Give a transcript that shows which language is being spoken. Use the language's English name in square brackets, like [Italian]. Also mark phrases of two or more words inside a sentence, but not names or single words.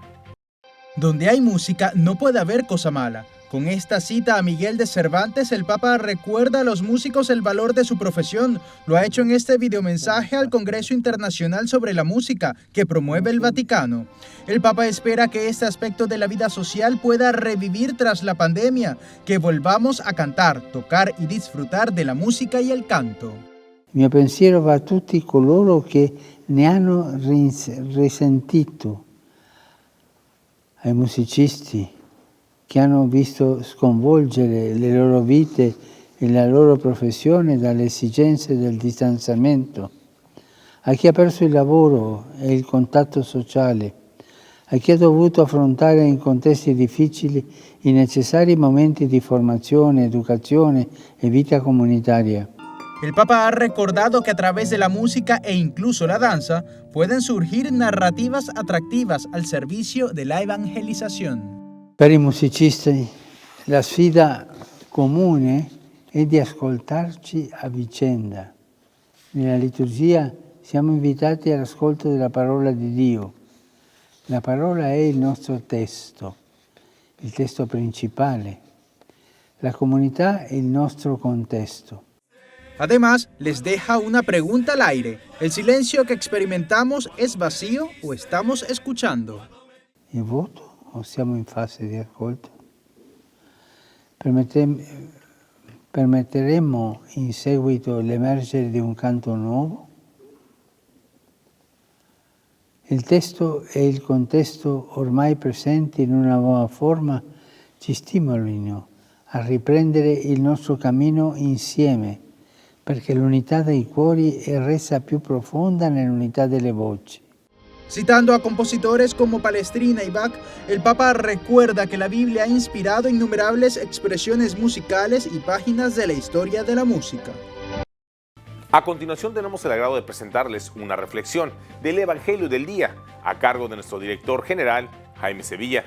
[Spanish] Donde hay música no puede haber cosa mala. Con esta cita a Miguel de Cervantes, el Papa recuerda a los músicos el valor de su profesión. Lo ha hecho en este videomensaje al Congreso Internacional sobre la Música, que promueve el Vaticano. El Papa espera que este aspecto de la vida social pueda revivir tras la pandemia, que volvamos a cantar, tocar y disfrutar de la música y el canto. [Italian] Il mio pensiero va a tutti coloro che ne hanno risentito, ai musicisti che hanno visto sconvolgere le loro vite e la loro professione dalle esigenze del distanziamento, a chi ha perso il lavoro e il contatto sociale, a chi ha dovuto affrontare in contesti difficili i necessari momenti di formazione, educazione e vita comunitaria. [Spanish] El Papa ha recordado que a través de la música e incluso la danza pueden surgir narrativas atractivas al servicio de la evangelización. [Italian] Per i musicisti la sfida comune è di ascoltarci a vicenda. Nella liturgia siamo invitati all'ascolto della parola di Dio. La parola è il nostro testo, il testo principale. La comunità è il nostro contesto. [Spanish] Además, les deja una pregunta al aire. ¿El silencio que experimentamos es vacío o estamos escuchando? [Italian] Il voto o siamo in fase di ascolto? Permetteremo in seguito l'emergere di un canto nuovo? Il testo e il contesto ormai presenti in una nuova forma ci stimolino a riprendere il nostro cammino insieme, perché l'unità dei cuori è resa più profonda nell'unità delle voci. [Spanish] Citando a compositores como Palestrina y Bach, el Papa recuerda que la Biblia ha inspirado innumerables expresiones musicales y páginas de la historia de la música. A continuación tenemos el agrado de presentarles una reflexión del Evangelio del Día a cargo de nuestro director general, Jaime Sevilla.